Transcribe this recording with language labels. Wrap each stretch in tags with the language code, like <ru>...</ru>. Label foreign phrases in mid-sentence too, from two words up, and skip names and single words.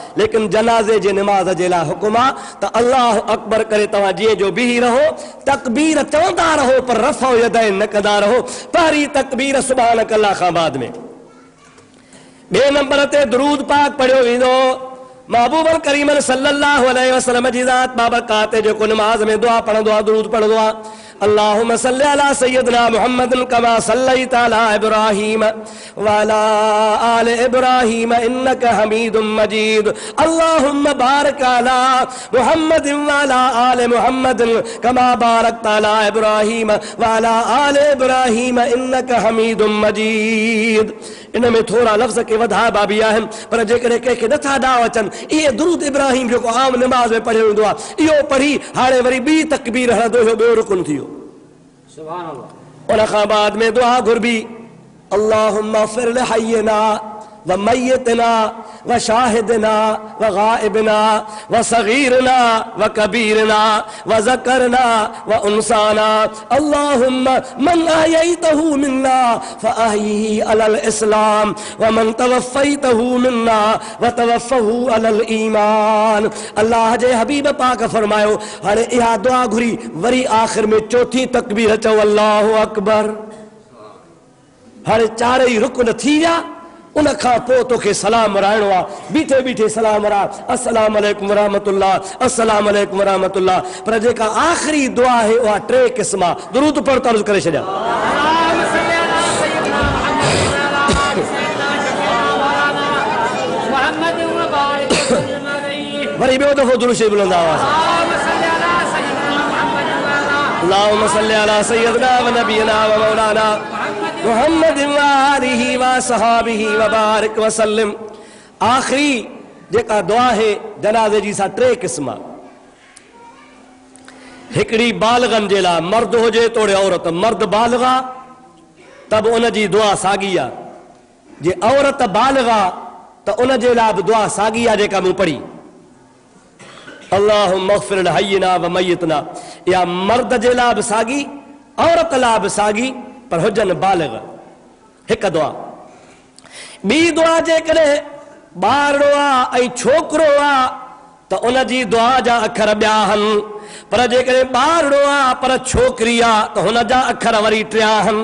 <sd>लेकिन जनाज़े जे नमाज़ जे लाइ हुकुम आहे त</sd> <ar>الله أكبر</ar> <sd>करे तव्हां जीअं जो बीही रहो, तकबीर चवंदा रहो पर</sd> <ar>رفع يدين</ar> <sd>न कंदा रहो। पहिरीं तकबीर</sd> <ar>سبحانك الله</ar> <sd>खां बाद में। ॿिए नंबर ते दुरूद पाक पढ़ियो वेंदो। महबूब करीम</sd> <ar>صلى الله عليه وسلم</ar> <sd>जी ज़ात बाबरकात जेको नमाज़ में दुआ पढ़ंदो आहे, दुरूद पढ़ंदो आहे,</sd> <ar>اللهم صل على سيدنا محمد كما صليت على إبراهيم وعلى آل إبراهيم إنك حميد مجيد. اللهم بارك على محمد وعلى آل محمد كما باركت على إبراهيم وعلى آل إبراهيم إنك حميد مجيد.</ar> <sd>इन में थोड़ा लफ़्ज़ के वधाइबा बि आहिनि, पर जेकॾहिं कंहिंखे नथा ॾांव अचनि, इहे दुरूद इब्राहिम जेको आम नमाज़ में पढ़ियो वेंदो आहे, इहो पढ़ी हाणे वरी ॿी तकबीर हणंदो, इहो ॿियो रुकुन थी वियो।</sd> <ar>سبحان الله.</ar> <sd>उन खां बाद में दुआ घुरबी,</sd> <ar>اللهم فر لحينا وميتنا وشاهدنا وغائبنا وصغيرنا وكبيرنا وذكرنا وأنثانا. اللهم من أحييته منا فأحيه على الإسلام ومن توفيته منا وتوفه على الإيمان.</ar> <sd>अल्लाह जे हबीब पाक फरमायो, हाणे इहा दुआ घुरी वरी आख़िर में चौथी तकबीर चओ</sd> <ar>الله أكبر.</ar> <sd>हाणे चारई रुकन थी विया। उन खां पोइ तोखे सलाम वराइणो आहे। बीठे बीठे सलाम वरा,</sd> <ar>السلام عليكم ورحمة الله، السلام عليكم ورحمة الله.</ar> <sd>पर जेका आख़िरी दुआ आहे उहा टे क़िस्म आहे। दुरूद पढ़ तर्ज़ करे छॾिया। वरी ॿियो दफ़ो दुरूद शरीफ़ बुलंद आवाज़।</sd> <ar>اللهم صل على سيدنا ونبينا ومولانا محمد وآله وصحبه وبارك وسلم.</ar> <sd>आखिरी जेका दुआ है जनाज़े जी सा टे क़िस्म। हिकड़ी बालिगन जे लाइ, मर्द हुजे तोड़े औरत, मर्द बालिगा तब उन जी दुआ साॻी आहे। जे औरत बालिगा त उन जे लाइ बि दुआ साॻी आहे जेका मूं पढ़ी,</sd> <ar>اللهم اغفر لحينا وميتنا.</ar> <sd>या मर्द जे लाइ बि साॻी, औरत लाइ बि साॻी, पर हुजनि बालिग। हिकु दुआ। ॿी दुआ जेकॾहिं ॿारड़ो आहे ऐं छोकिरो आहे त उन जी दुआ जा अखर ॿिया आहिनि, पर जेकॾहिं ॿारड़ो आहे पर छोकिरी आहे त हुन जा अखर वरी टिया आहिनि।</sd>